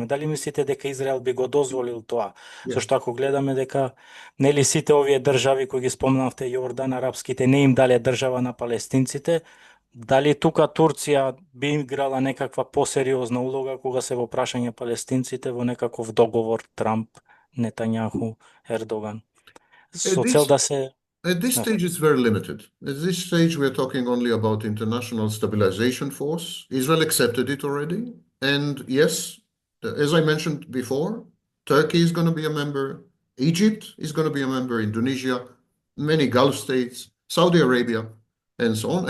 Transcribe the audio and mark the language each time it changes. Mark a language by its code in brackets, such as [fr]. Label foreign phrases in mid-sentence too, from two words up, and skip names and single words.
[mk] Дали мислите дека Израел би го дозволил тоа? Зашто ако гледаме дека нели сите овие држави кои ги спомнавте, Јордан, арапските, не им дале држава на палестинците, дали тука Турција би играла некаква посериозна улога кога се во прашање палестинците во некаков договор Трамп, Нетањаху, Ердоган? Со цел да се... [en] At this stage, it's very limited. At this stage, we're talking only about international stabilization force. Israel accepted it already. And yes, as I mentioned before, Turkey is going to be a member. Egypt is going to be a member. Indonesia, many Gulf states, Saudi Arabia, and so on.